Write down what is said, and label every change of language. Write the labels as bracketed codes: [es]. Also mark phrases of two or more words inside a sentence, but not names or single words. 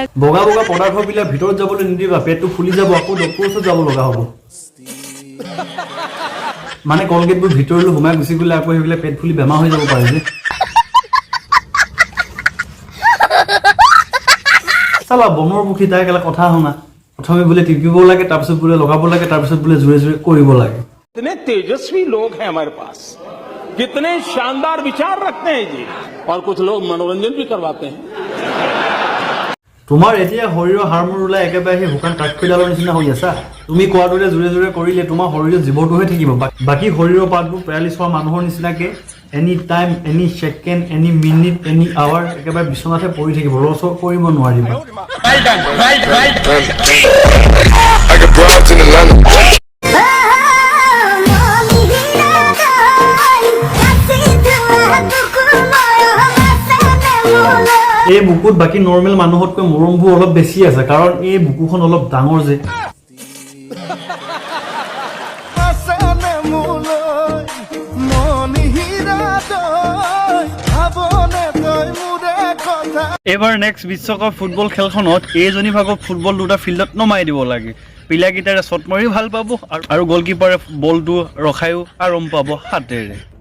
[as] বগা বগা পদাৰ্থবিলাক ভিতৰত যাবলৈ নিদিবা পেটটো ফুলি যাব আকৌ ডক্টৰৰ ওচৰত যাব লগা হ'ব মানে কলগেটবোৰ ভিতৰলৈ সোমাই গুচি গ'লে আকৌ সেইবিলাক পেট ফুলি বেমাৰ হৈ যাব পাৰে যে চালা বনৰ মুখী তাই কেলা কথা শুনা প্ৰথমে বোলে টিপিব লাগে তাৰপিছত বোলে লগাব লাগে তাৰপিছত বোলে জোৰে জোৰে কৰিব লাগে [hi] कितने तेजस्वी लोग हैं हमारे पास कितने शानदार विचार रखते हैं जी और कुछ लोग मनोरंजन भी करवाते हैं [as] তোমাৰ এতিয়া শৰীৰৰ হাৰমোন ওলাই একেবাৰে সেই শুকান কাঠখৈডালৰ নিচিনা হৈ আছা তুমি কোৱাৰ দৰে জোৰে জোৰে কৰিলে তোমাৰ শৰীৰৰ জীৱটোহে থাকিব বাকী শৰীৰৰ পাৰ্টবোৰ পেৰালিছ হোৱা মানুহৰ নিচিনাকে [en] any time any second any minute any hour [as] একেবাৰে বিচনাতে পৰি থাকিব ৰচ কৰিব নোৱাৰিব [en] I got broads in Atlanta. [as] এই বুকুত বাকী নৰ্মেল মানুহতকৈ মৰমবোৰ অলপ বেছি আছে কাৰণ এই বুকুখন অলপ ডাঙৰ যে এবাৰ নেক্সট বিশ্বকাপ ফুটবল খেলখনত এইজনী ভাগক ফুটবল দুটা ফিল্ডত নমাই দিব লাগে প্লেয়াৰকেইটাৰে শ্বট মাৰি ভাল পাব আৰু গলকিপাৰে বলটো ৰখায়ো আৰাম পাব হাতেৰে